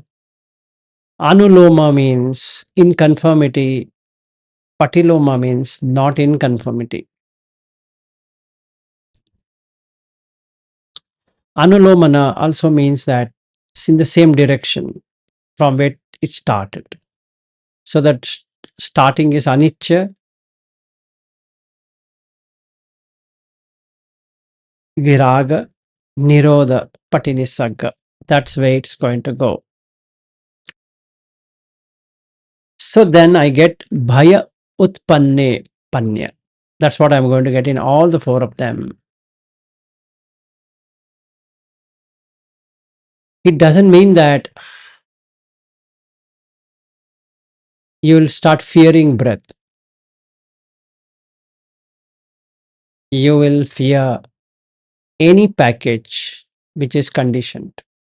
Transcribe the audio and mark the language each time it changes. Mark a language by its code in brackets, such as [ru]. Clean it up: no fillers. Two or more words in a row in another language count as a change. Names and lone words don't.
[en] Anuloma means in conformity, Patiloma means not in conformity. Anulomana also means that it's in the same direction from where it started. So that starting is [pi] anicca, viraga, nirodha, patinisagga. [en] That's where it's going to go. So then I get [sa] bhaya utpanne panya. [en] That's what I'm going to get in all the four of them. It doesn't mean that you'll start fearing breath. You will fear any package which is conditioned.